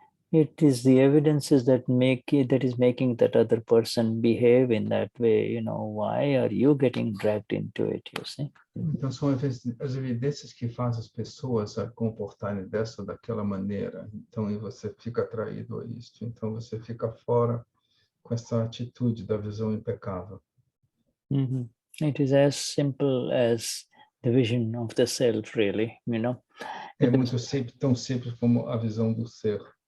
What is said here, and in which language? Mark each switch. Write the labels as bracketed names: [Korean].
[English] It is the evidences that is making that other person behave in that way. Why are you getting dragged into it, you see? [Portuguese] Então, são as evidências que fazem as pessoas a comportarem dessa ou daquela maneira. Então, aí você fica atraído a isto. Então, você fica fora com essa atitude da visão impecável. Mm-hmm. [English] It is as simple as the vision of the self, really, [Portuguese] É muito simples, tão simples como a visão do ser.